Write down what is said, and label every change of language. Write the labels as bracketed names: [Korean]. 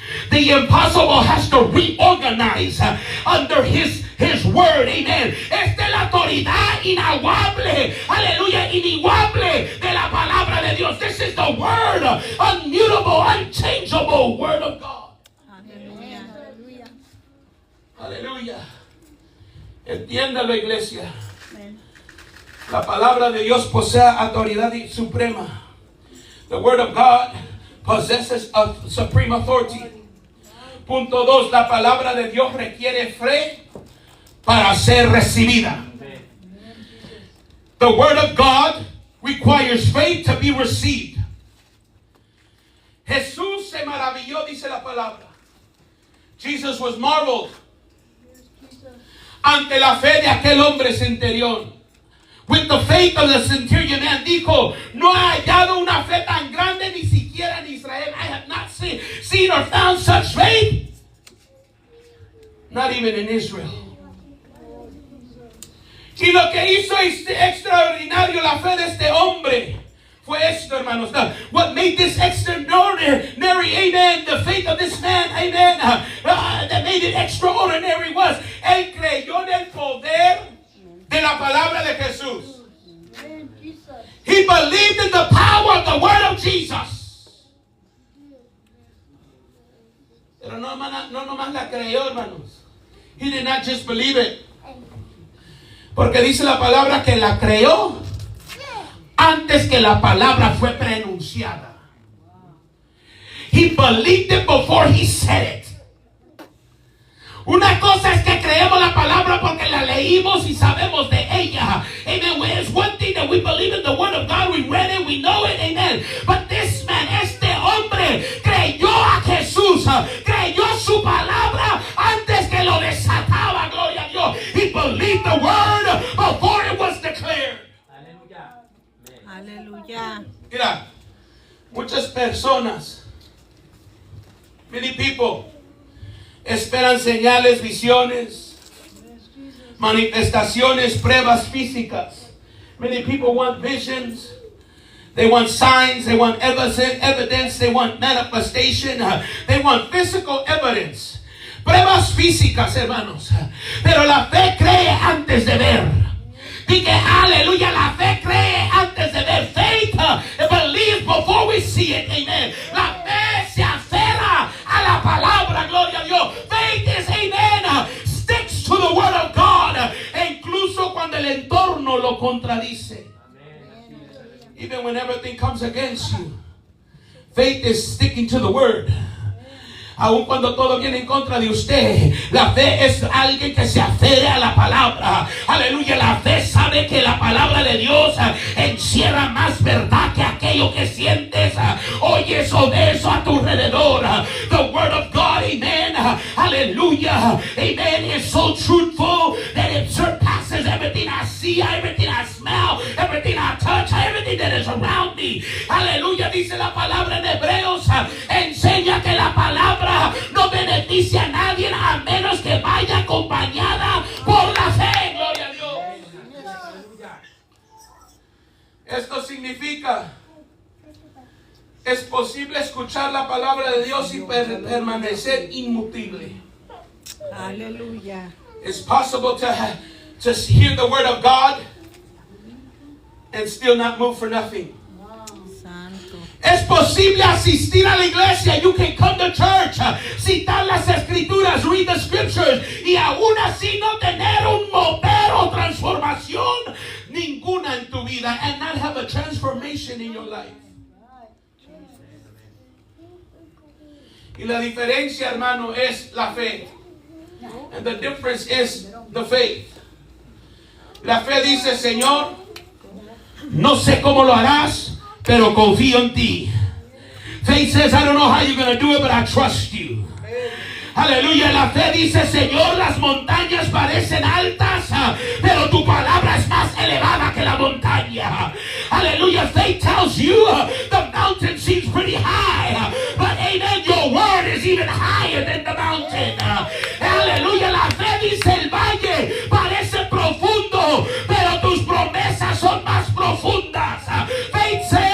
[English] The impossible has to reorganize under his word. Amen. [Spanish] Esta es la autoridad inaguable, aleluya, iniguable de la palabra de Dios. [English] This is the word, unmutable, unchangeable word of God. [Spanish] Aleluya. Aleluya. Entiéndalo, iglesia. La palabra de Dios posee autoridad suprema. [English] The word of God possesses a supreme authority. [Spanish] Punto 2. La palabra de Dios requiere fe para ser recibida. [English] The word of God requires faith to be received. [Spanish] Jesús se maravilló, dice la palabra. [English] Jesus was marveled [Spanish] ante la fe de aquel hombre centurión. [English] With the faith of the centurion man, [Spanish] dijo, no he hallado una fe tan grande ni siquiera en Israel. [English] I have not seen or found such faith. Not even in Israel. [Spanish] Y lo que hizo extraordinario la fe de este hombre fue esto, hermanos. [English] What made this extraordinary, amen, the faith of this man, amen, that made it extraordinary was, [Spanish] él creyó en el poder de la palabra de Jesús. [English] He believed in the power of the word of Jesus. [Spanish] Pero no nomás la creyó, hermanos. [English] He did not just believe it. [Spanish] Porque dice la palabra que la creyó antes que la palabra fue pronunciada. [English] He believed it before he said it. [Spanish] Una cosa es que creemos la palabra porque la leímos y sabemos de ella. [English] Amen. It's one thing that we believe in the word of God. We read it, we know it. Amen. But this man, [Spanish] este hombre, creyó a Jesús. Creyó su palabra antes que lo desataba. Gloria a Dios. [English] He believed the word before it was declared. [Spanish] Aleluya. Mira, muchas personas, [English] many people, [Spanish] esperan señales, visiones, manifestaciones, pruebas físicas. [English] Many people want visions. They want signs. They want evidence. They want manifestation. They want physical evidence. [Spanish] Pruebas físicas, hermanos. Pero la fe cree antes de ver. Dije, aleluya, la fe cree antes de ver. [English] Faith believes before we see it. [Spanish] Amen. La fe se aferra a la palabra. Gloria a Dios. [English] Faith is, amen, sticks to the word of God. [Spanish] E incluso cuando el entorno lo contradice. [English] Even when everything comes against you, faith is sticking to the word. [Spanish] Aun cuando todo viene en contra de usted, la fe es alguien que se aferre a la palabra. Aleluya, la fe sabe que la palabra de Dios encierra más verdad que aquello que sientes, oyes o ves a tu alrededor. [English] The word of God, amen, hallelujah, amen, is so truthful that it surpasses everything I see, everything I smell, everything I touch, everything that is around me. [Spanish] Aleluya, dice la palabra en Hebreos, enseña que la palabra no beneficia a nadie a menos que vaya acompañada por la fe. Gloria a Dios. Esto significa, es posible escuchar la palabra de Dios y permanecer inmutible. Aleluya. [English] It's possible to hear the word of God and still not move for nothing. [Spanish] Es posible asistir a la iglesia. [English] You can come to church, [Spanish] citar las escrituras, [English] read the scriptures, [Spanish] y aún así no tener un mover o transformación ninguna en tu vida, [English] and not have a transformation in your life. [Spanish] Y la diferencia, hermano, es la fe. [English] And the difference is the faith. [Spanish] La fe dice, Señor, no sé cómo lo harás, pero confío en ti. [English] Faith says, I don't know how you're going to do it, but I trust you. [Spanish] Aleluya. La fe dice, Señor, las montañas parecen altas, pero tu palabra es más elevada que la montaña. Aleluya. [English] Faith tells you the mountain seems pretty high, but amen, your word is even higher than the mountain. [Spanish] Aleluya. La fe dice, el valle parece profundo, pero tus promesas son más profundas. Faith